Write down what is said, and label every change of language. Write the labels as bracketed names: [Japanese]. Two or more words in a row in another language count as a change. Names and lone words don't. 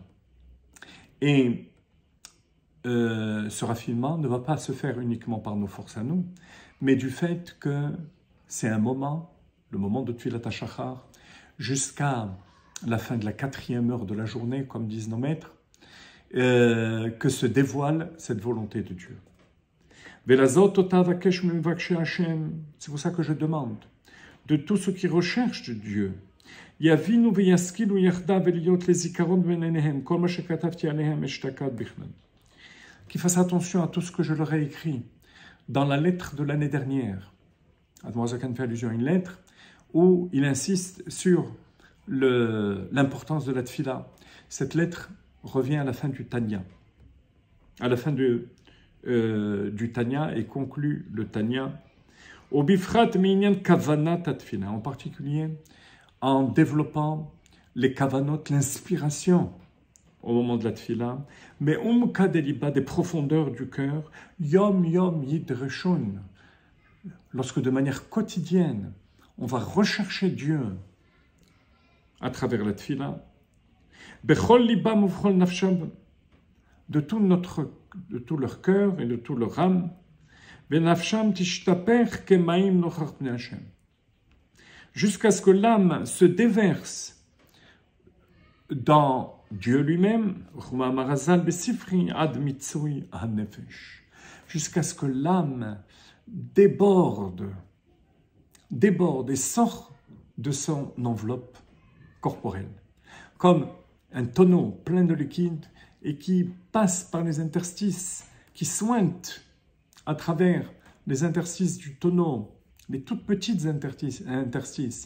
[French] Et ce raffinement ne va pas se faire uniquement par nos forces à nous, mais du fait que c'est un moment, le moment de [Hebrew] תפילת השחר, [French] jusqu'à la fin de la 4e heure de la journée, comme disent nos maîtres, que se dévoile cette volonté de Dieu. C'est pour ça que je demande de tous ceux qui recherchent de Dieu, [Hebrew] יבינו וישכילו יחדיו ולהיות לזיכרון בעיניהם כל מה שכתבתי עליהם אשתקד בכלל. [French] Qu'ils fassent attention à tout ce que je leur ai écrit dans la lettre de l'année dernière. Admorazakan fait allusion à une lettre où il insiste sur l'importance de la tfila. Cette lettre revient à la fin du Tanya. À la fin du Tanya et conclut le Tanya. [Hebrew] ובפרט בענין כוונת התפלה, [French] en particulier en développant les kavanot, l'inspiration au moment de la tfila, mais kadeliba, des profondeurs du cœur, [Hebrew] יום יום ידרשון, [French] lorsque de manière quotidienne, on va rechercher Dieu à travers la tfila, [Hebrew] בכל לבם ובכל נפשם, [French] de tout leur cœur et de tout leur âme, [Hebrew] בנפשם תשתפך כמים נוכח פני ה, [French] jusqu'à ce que l'âme se déverse dans Dieu lui-même, jusqu'à ce que l'âme déborde et sort de son enveloppe corporelle, comme un tonneau plein de liquide et qui passe par les interstices, qui sointe à travers les interstices du tonneau, les toutes petites interstices.